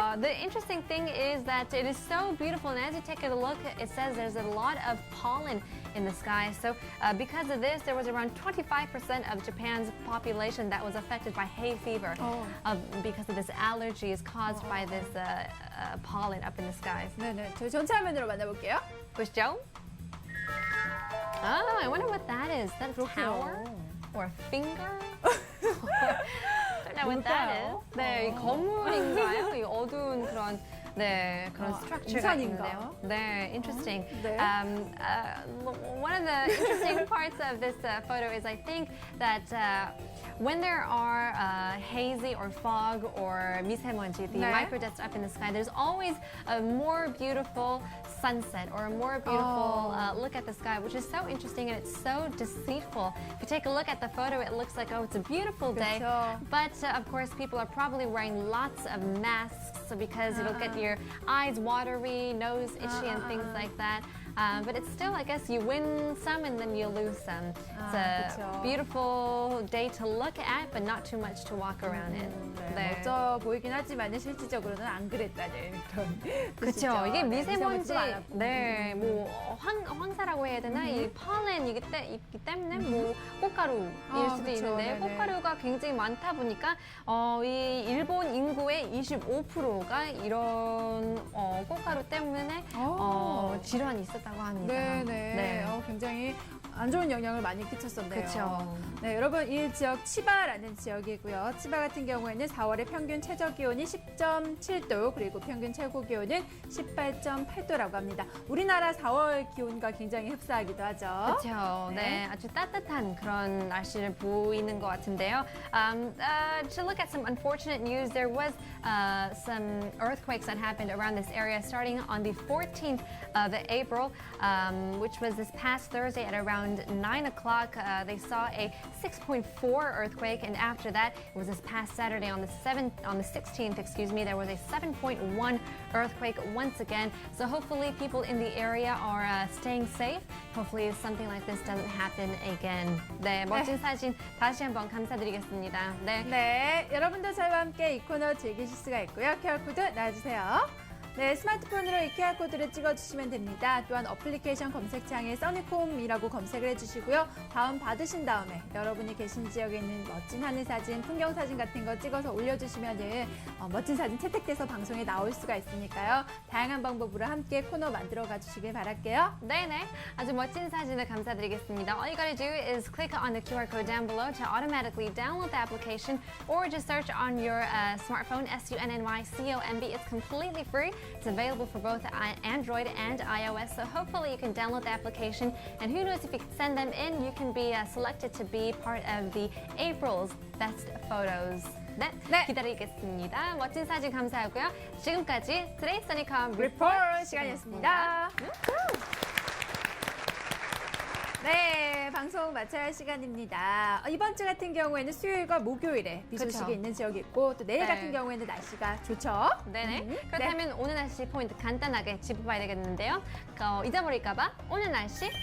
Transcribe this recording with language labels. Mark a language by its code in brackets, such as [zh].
[en] The interesting thing is that it is so beautiful, and as you take a look, it says there's a lot of pollen in the sky. So because of this, there was around 25% of Japan's population that was affected by hay fever because of this allergy is caused by this pollen up in the skies. [ko] 네네, 저희 전체 화면으로 만나볼게요. 보시죠. [en] Oh, I wonder what that is. Is that a tower? Or a finger? Don't know what that is. [ko] 뭘까요? 네, 이 건물인가요? 이 어두운 그런 그런 structure가 우산인가? 있는데요. 네, interesting. 네. [en] One of the interesting parts of this photo is I think that when there are hazy or fog or 미세먼지, the [ko] 네. [en] microdust up in the sky, there's always a more beautiful sunset or a more beautiful look at the sky, which is so interesting and it's so deceitful. If you take a look at the photo, it looks like, oh, it's a beautiful day. [ko] 그렇죠. [en] But of course, people are probably wearing lots of masks also because it'll get your eyes watery, nose itchy, and things like that. But it's still, I guess, you win some and then you lose some. It's a [ko] 그쵸. [en] beautiful day to look at, but not too much to walk around in. [ko] 네, 멋져 보이긴 하지만 실질적으로는 안 그랬다는 그런 뜻이죠. 그렇죠. 이게 네, 미세먼지, 많았고. 네, 뭐 황사라고 해야 되나? 이 폴렌이기 때문에 뭐 꽃가루일 수도 그쵸, 있는데 꽃가루가 굉장히 많다 보니까 이 일본 인구의 25%가 이런 꽃가루 때문에 질환이 있었다고 합니다. 네네. 네. 굉장히 안 좋은 영향을 많이 끼쳤었네요. 그렇죠. 네, 여러분 이 지역 치바라는 지역이고요. 치바 같은 경우에는 4월의 평균 최저 기온이 10.7도 그리고 평균 최고 기온은 18.8도라고 합니다. 우리나라 4월 기온과 굉장히 흡사하기도 하죠. 그렇죠. 네, 아주 따뜻한 그런 날씨를 보이는 것 같은데요. [en] To look at some unfortunate news, there was some earthquakes that happened around this area starting on the 14th of April, which was this past Thursday at around 9 o'clock. They saw a 6.4 earthquake, and after that, it was this past Saturday on the 16th, excuse me, there was a 7.1 earthquake once again. So hopefully people in the area are staying safe. Hopefully something like this doesn't happen again. [ko] 네, 멋진 사진 다시 한번 감사드리겠습니다. 네. 네, 여러분도 저희와 함께 이 코너 즐기실 수가 있고요. QR코드 놔주세요. 네, 스마트폰으로 이 QR코드를 찍어주시면 됩니다. 또한 어플리케이션 검색창에 써니콤이라고 검색을 해주시고요. 다운 받으신 다음에 여러분이 계신 지역에 있는 멋진 하늘 사진, 풍경 사진 같은 거 찍어서 올려주시면 멋진 사진 채택돼서 방송에 나올 수가 있으니까요. 다양한 방법으로 함께 코너 만들어가 주시길 바랄게요. 네네, 아주 멋진 사진을 감사드리겠습니다. [en] All you gotta do is click on the QR code down below to automatically download the application or just search on your smartphone, SUNNYCOMB. It's completely free. It's available for both Android and iOS, so hopefully you can download the application, and who knows, if you send them in, you can be selected to be part of the April's Best Photos. [ko] 네, 네. 기다리겠습니다. 멋진 사진 감사하고요. 지금까지 Today's Sunnycom 리포트 시간이었습니다. 네, 방송 마쳐야 할 시간입니다. 이번 주 같은 경우에는 수요일과 목요일에 비 소식이 그쵸. 있는 지역이 있고 또 내일 네. 같은 경우에는 날씨가 좋죠. 네네. 그렇다면 오늘 날씨 포인트 간단하게 짚어봐야 되겠는데요. 잊어버릴까봐 오늘 날씨